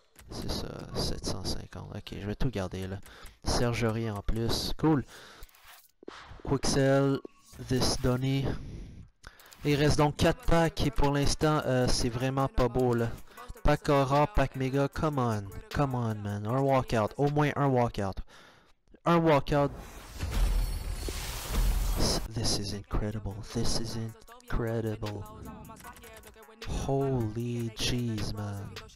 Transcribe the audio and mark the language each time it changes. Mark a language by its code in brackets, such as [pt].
[fr] C'est ça, 750. Ok, je vais tout garder là. Sergerie en plus. Cool. Quixel, This Donny. Il reste donc 4 packs et pour l'instant, c'est vraiment pas beau là. Pack Aura, pack Mega, [en] come on man. [fr] Un walkout, au moins un walkout. Un walkout. [en] This is incredible. This is incredible. Holy jeez, man.